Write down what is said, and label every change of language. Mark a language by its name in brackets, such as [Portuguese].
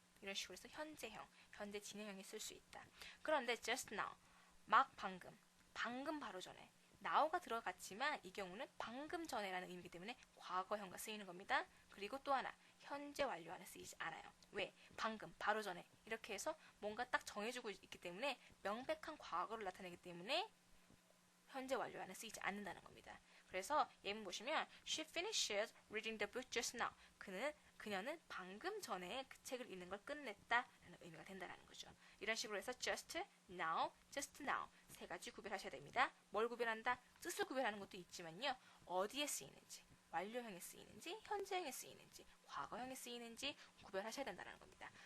[Korean] 이런 식으로 해서 현재형, 현재 진행형에 쓸 수 있다. 그런데 just now, 막 방금 바로 전에 now가 들어갔지만 이 경우는 방금 전에라는 의미이기 때문에 과거형과 쓰이는 겁니다. 그리고 또 하나, 현재 완료 안에 쓰이지 않아요. 왜? 방금, 바로 전에 이렇게 해서 뭔가 딱 정해주고 있기 때문에 명백한 과거를 나타내기 때문에 현재 완료 안에 쓰이지 않는다는 겁니다. 그래서 예문 보시면 [English] She finished reading the book just now. [Korean] 그녀는 방금 전에 그 책을 읽는 걸 끝냈다 라는 의미가 된다는 거죠. 이런 식으로 해서 just now 세 가지 구별하셔야 됩니다. 뭘 구별한다? 뜻을 구별하는 것도 있지만요. 어디에 쓰이는지, 완료형에 쓰이는지, 현재형에 쓰이는지, 과거형에 쓰이는지 구별하셔야 된다는 겁니다.